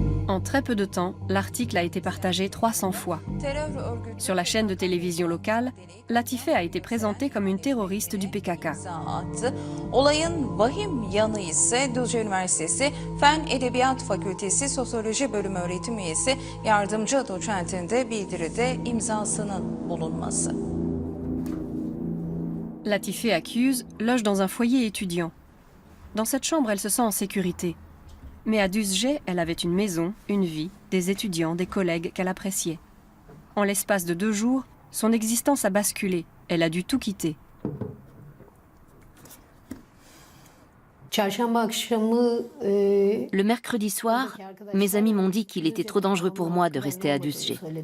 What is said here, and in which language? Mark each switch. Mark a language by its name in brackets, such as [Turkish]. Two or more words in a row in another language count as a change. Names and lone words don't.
[French] En très peu de temps, l'article a été partagé 300 fois. Sur la chaîne de télévision locale, Latife a été présentée comme une terroriste du PKK. [Turkish] Olayın vahim yanı ise Düzce Üniversitesi Fen Edebiyat Fakültesi Sosyoloji Bölümü öğretim üyesi yardımcı doçentinde bildiride imzasının bulunması. [French] Latife accuse loge dans un foyer étudiant. Dans cette chambre, elle se sent en sécurité. Mais à Düzce, elle avait une maison, une vie, des étudiants, des collègues qu'elle appréciait. En l'espace de 2 jours, son existence a basculé. Elle a dû tout quitter. Le mercredi soir, mes amis m'ont dit qu'il était trop dangereux pour moi de rester à Düzce.